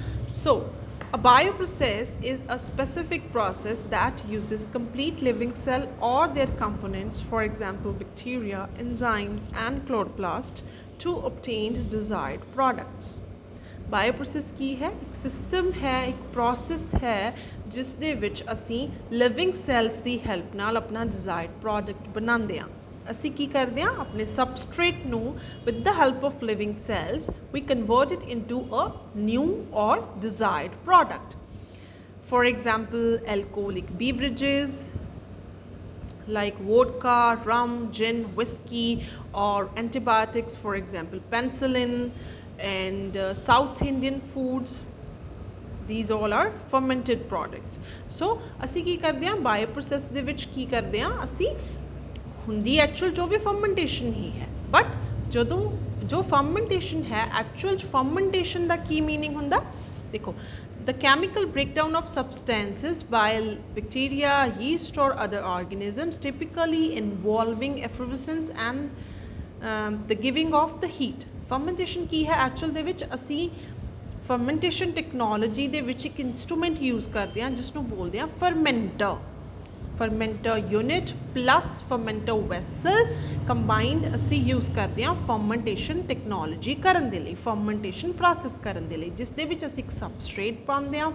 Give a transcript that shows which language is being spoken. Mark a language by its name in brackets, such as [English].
[English] So, a bioprocess is a specific process that uses complete living cell or their components, for example bacteria, enzymes and chloroplast, to obtain desired products. [Punjabi] ਬਾਇਓਪ੍ਰੋਸੈਸ ਕੀ ਹੈ? ਇੱਕ system ਹੈ, ਇੱਕ process ਹੈ ਜਿਸ ਦੇ ਵਿੱਚ ਅਸੀਂ ਲਿਵਿੰਗ ਸੈਲਸ ਦੀ help ਨਾਲ ਆਪਣਾ ਡਿਜ਼ਾਇਰਡ ਪ੍ਰੋਡਕਟ ਬਣਾਉਂਦੇ ਹਾਂ। ਅਸੀਂ ਕੀ ਕਰਦੇ ਹਾਂ? ਆਪਣੇ ਸਬਸਟ੍ਰੇਟ ਨੂੰ [English] With the help of living cells we convert it into a new or desired product. For example, alcoholic beverages like vodka, rum, gin, whiskey, or antibiotics, for example penicillin, and South Indian foods, these all are fermented products. [Punjabi] So ਅਸੀਂ ਕੀ ਕਰਦੇ ਹਾਂ? ਬਾਇਓਪ੍ਰੋਸੈਸ ਦੇ ਵਿੱਚ ਕੀ ਕਰਦੇ ਹਾਂ? ਅਸੀਂ ਹੁੰਦੀ ਐਕਚੁਅਲ ਜੋ ਵੀ ਫਰਮੈਂਟੇਸ਼ਨ ਹੀ ਹੈ, ਬਟ ਜਦੋਂ ਜੋ ਫਰਮੈਂਟੇਸ਼ਨ ਹੈ ਐਕਚੁਅਲ ਫਰਮੈਂਟੇਸ਼ਨ ਦਾ ਕੀ ਮੀਨਿੰਗ ਹੁੰਦਾ? [English] ਦੇਖੋ, the chemical breakdown of substances by bacteria, yeast or other organisms, typically involving effervescence and the giving of the heat. [Punjabi] Fermentation ਕੀ ਹੈ ਐਕਚੁਅਲ ਦੇ ਵਿੱਚ? ਅਸੀਂ ਫਰਮੈਂਟੇਸ਼ਨ ਟੈਕਨੋਲੋਜੀ ਦੇ ਵਿੱਚ ਇੱਕ ਇਨਸਟਰੂਮੈਂਟ ਯੂਜ਼ ਕਰਦੇ ਹਾਂ ਜਿਸ ਨੂੰ ਬੋਲਦੇ ਹਾਂ ਫਰਮੈਂਟਰ। ਫਰਮੈਂਟਰ ਯੂਨਿਟ ਪਲੱਸ ਫਰਮੈਂਟਰ ਵੈਸਲ ਕੰਬਾਈਨਡ ਅਸੀਂ ਯੂਜ਼ ਕਰਦੇ ਹਾਂ ਫਰਮੈਂਟੇਸ਼ਨ ਟੈਕਨੋਲੋਜੀ ਕਰਨ ਦੇ ਲਈ, ਫਰਮੈਂਟੇਸ਼ਨ ਪ੍ਰੋਸੈਸ ਕਰਨ ਦੇ ਲਈ, ਜਿਸ ਦੇ ਵਿੱਚ ਅਸੀਂ ਇੱਕ ਸਬਸਟ੍ਰੇਟ ਪਾਉਂਦੇ ਹਾਂ।